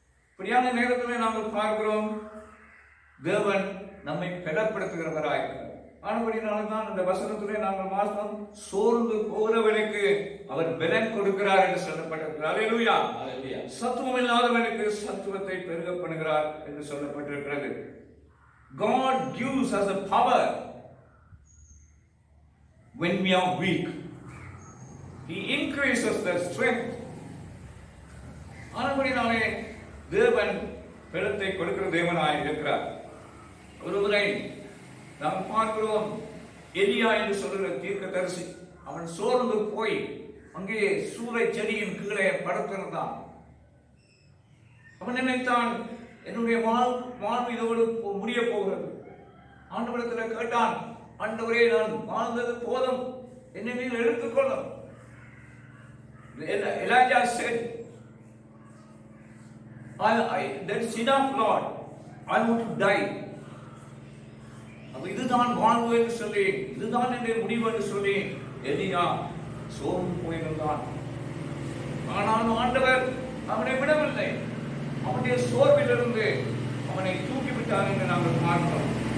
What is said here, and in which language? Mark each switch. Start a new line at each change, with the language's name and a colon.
Tamil: இப்படியான நேரத்தில் நாங்கள் பார்க்கிறோம், தேவன் நம்மை பலப்படுத்துகிறவராயிருக்கிறார். ஆனபடினால்தான் இந்த வசனத்திலே நாங்கள் வாசம் சோர்ந்து போகிறவனுக்கு அவர் பலன் கொடுக்கிறார் என்று சொல்லப்பட்டிருக்கிறார். அல்லேலூயா. சத்துவம் இல்லாதவனுக்கு சத்துவத்தை பெருக பண்ணுகிறார் என்று சொல்லப்பட்டிருக்கிறது.
English: God gives us a power when we are weak. He increases the strength.
Tamil: ஆனபடினாலே தேவன் பலத்தை கொடுக்கிற தேவனாய் இருக்கிறார். ஒருவரை நாம் பார்க்கிறோம், எலியா என்று சொல்லுகிற தீர்க்கதரிசி. அவன் சோர்ந்து போய் அங்கே சூறை செடியின் கீழே படுத்திருந்தான். அவன் நினைத்தான், என்னுடைய வாழ்வு இதோடு முடிய போகிறது. ஆண்டவரிடத்தில் கேட்டான், ஆண்டவரே, நான் வாழ்ந்தது போதும், என்னை நீங்கள் எடுத்துக்கொள்ளும்.
English: Elijah said, that's enough, Lord. I want to die.
Tamil: இதுதான் வாழ்வு என்று சொல்லி, இதுதான் என்னுடைய முடிவு என்று சொல்லி எலியா சோர்ந்து போயிருந்தான். ஆனால் ஆண்டவர் அவனை விடவில்லை. அவனுடைய சோர்விலிருந்து அவனை தூக்கிவிட்டார் என்று நாங்கள் பார்க்கிறோம்.